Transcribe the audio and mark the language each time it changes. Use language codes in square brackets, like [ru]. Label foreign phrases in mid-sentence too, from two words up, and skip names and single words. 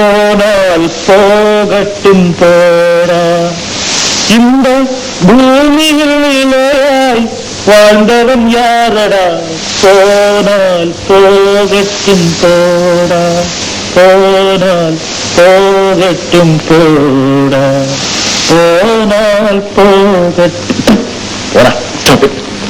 [ta] போனால் போகட்டும் போடா இந்த பூமியில் நிலையாய் வாழ்ந்தவன் யாரடா போனால் போகட்டும் போடா போனால் போகட்டும் போடா போனால் போகட்டும் போடா [en] stop it.